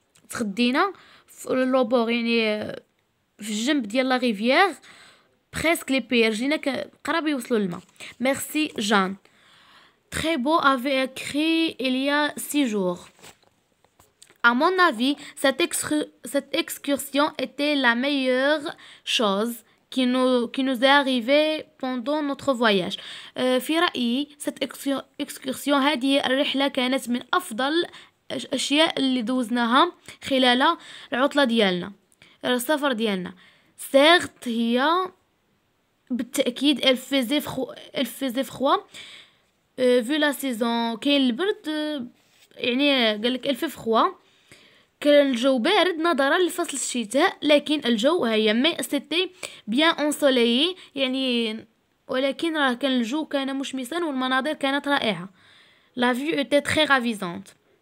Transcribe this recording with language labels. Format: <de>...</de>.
<ar>تغدينا في لوبور يعني في الجنب ديال لا ريفيير</ar> <fr>presque les pieds</fr> <ar>جينا قراب يوصلوا للماء.</ar> <fr>Merci Jeanne. Très beau avait écrit il y a 6 jours. À mon avis, cette excursion était la meilleure chose qui nous est arrivée pendant notre voyage.</fr> <ar>في رأيي</ar> <fr>cette excursion</fr> <ar>هذه الرحلة كانت من أفضل الأشياء اللي دوزناها خلال العطلة ديالنا، السفر ديالنا.</ar> <fr>certes</fr> <ar>هي بالتأكيد</ar> <fr>elle faisait froid vu la saison.</fr> <ar>كاين البرد يعني قالك</ar> <fr>elle fait froid،</fr> <ar>كان الجو بارد نظرا لفصل الشتاء، لكن الجو هيا مي</ar> <fr>c'était bien ensoleillé</fr> <ar>يعني ولكن راه كان الجو كان مشمسا والمناظر كانت رائعة.</ar> <fr>la vue était très ravissante.</fr>